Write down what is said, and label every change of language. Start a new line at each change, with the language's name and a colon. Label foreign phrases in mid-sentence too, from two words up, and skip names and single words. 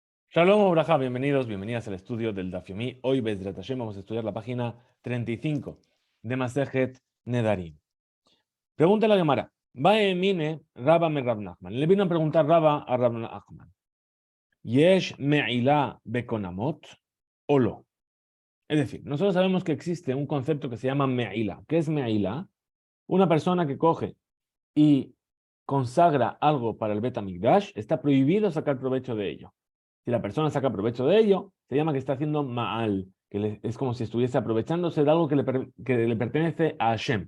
Hebrew: שלום וברכה,
Spanish: bienvenidos, bienvenidas al estudio del Daf Yomi. Hoy,
Hebrew: בעזרת השם,
Spanish: vamos a estudiar la página 35 de Masejet Nedarim. Pregunta la Gemara.
Aramaic: בעא מיניה רבה מרב נחמן.
Spanish: Le vino a preguntar Rabba a Rab Nachman.
Hebrew: ¿יש מעילה בקונמות או לא?
Spanish: Es decir, nosotros sabemos que existe un concepto que se llama me'ila. ¿Qué es me'ila? Una persona que coge y consagra algo para el Bet HaMikdash, está prohibido sacar provecho de ello. Si la persona saca provecho de ello, se llama que está haciendo ma'al, es como si estuviese aprovechándose de algo que le pertenece a Hashem.